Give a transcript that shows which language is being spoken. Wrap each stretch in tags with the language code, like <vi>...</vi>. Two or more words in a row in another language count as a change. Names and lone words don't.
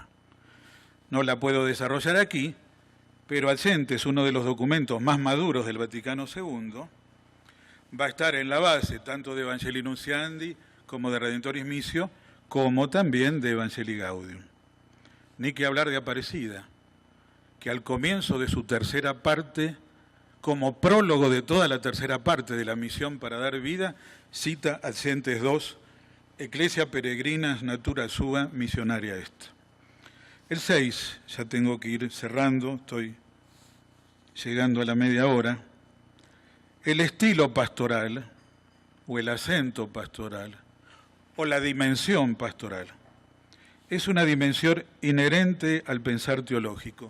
<es>No la puedo desarrollar aquí, pero Adsentes, uno de los documentos más maduros del Vaticano II, va a estar en la base tanto de Evangelii Nuntiandi como de Redemptoris Missio, como también de Evangelii Gaudium. Ni que hablar de Aparecida, que al comienzo de su tercera parte, como prólogo de toda la tercera parte de la misión para dar vida, cita Adsentes 2,</es> <la>Ecclesia peregrinas natura sua missionaria est.</la> <es>El 6, ya tengo que ir cerrando, estoy llegando a la media hora. El estilo pastoral, o el acento pastoral, o la dimensión pastoral, es una dimensión inherente al pensar teológico.</es>